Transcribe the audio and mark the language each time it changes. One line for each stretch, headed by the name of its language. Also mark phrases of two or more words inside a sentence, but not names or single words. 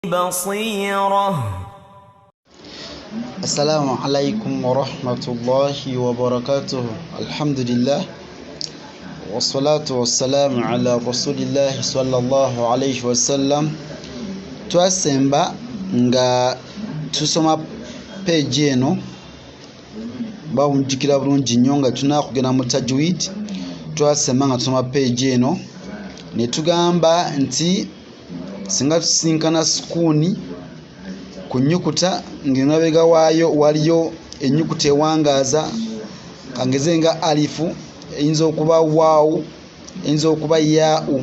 Arabic: بصيرة. السلام عليكم ورحمة الله وبركاته. الحمد لله والصلاة والسلام على رسول الله صلى الله عليه وسلم.
Ganda: Twasemba nga tusoma page eno bawunjikira bulungi nnyo nga tunakugenda mu tajwid. Twasemba nga tusoma page eno ne tugamba nti singa tusinkana sukuuni ku nnyukuta ng'emabega waayo waliyo ennyukuta ewangaaza kangeze nga alifu, eyinza okuba waawu, eyinza okuba yaau.